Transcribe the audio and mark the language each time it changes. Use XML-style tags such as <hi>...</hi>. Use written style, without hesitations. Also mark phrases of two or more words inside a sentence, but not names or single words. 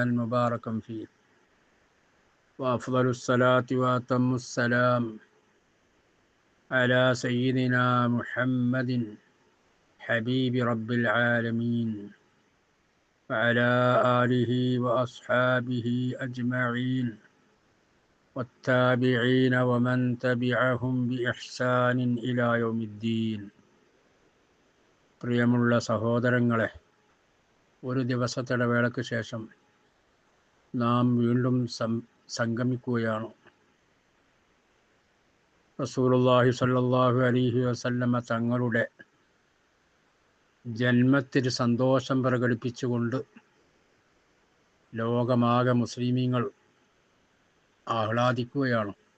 <ar>مباركا فيه، وأفضل الصلاة وأتم السلام على سيدنا محمد حبيب رب العالمين وعلى آله وأصحابه أجمعين والتابعين ومن تبعهم بإحسان إلى يوم الدين.</ar> <ml>പ്രിയമുള്ള സഹോദരങ്ങളെ, ഒരു ദിവസത്തെ ഇടവേളയ്ക്ക് ശേഷം നാം വീണ്ടും സംഗമിക്കുകയാണ്.</ml> <ar>رسول الله صلى الله عليه وسلم</ar> <ml>തങ്ങളുടെ ജന്മത്തിൽ സന്തോഷം പ്രകടിപ്പിച്ചുകൊണ്ട് ലോകമാകെ മുസ്ലിമീങ്ങൾ ആഹ്ലാദിക്കുകയാണ്.</ml>